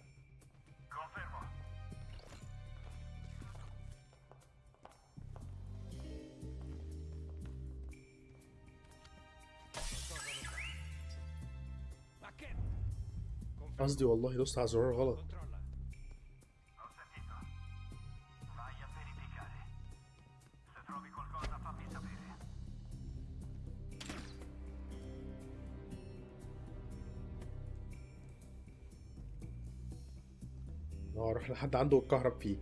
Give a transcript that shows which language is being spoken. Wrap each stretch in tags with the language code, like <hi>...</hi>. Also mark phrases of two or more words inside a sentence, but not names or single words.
<it>Confermo.</it> <ar>قصدي والله دوست على الزرار غلط.</ar> <it>Ho sentito. Vai a verificare. Se trovi qualcosa fammi sapere.</it> <ar>اروح لحد عنده الكهرب فيه.</ar>